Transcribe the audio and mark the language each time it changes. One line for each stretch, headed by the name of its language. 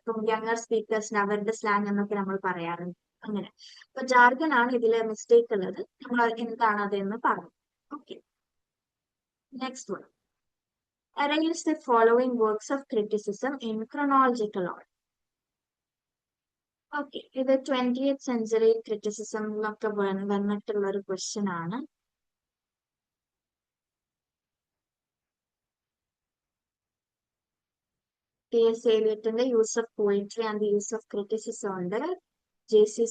Malayalam: ഇപ്പം യങ്ങർ സ്പീക്കേഴ്സിന് അവരുടെ സ്ലാങ് എന്നൊക്കെ നമ്മൾ പറയാറുണ്ട്. അങ്ങനെ അപ്പൊ ജാർഗൻ ആണ് ഇതിലെ മിസ്റ്റേക്ക് ഉള്ളത്. നമ്മൾ എന്താണ് അതെന്ന് പറഞ്ഞു.
English: Okay, next one. Arrange the following works of criticism in chronological order.
Malayalam: Okay, ഇത് 20th century ക്രിറ്റിസിസമിലൊക്കെ വന്നിട്ടുള്ള ഒരു ക്വസ്റ്റ്യൻ ആണ്. T.S. Eliotന്റെ use of poetry and the use of criticism ഉണ്ട്. J.C.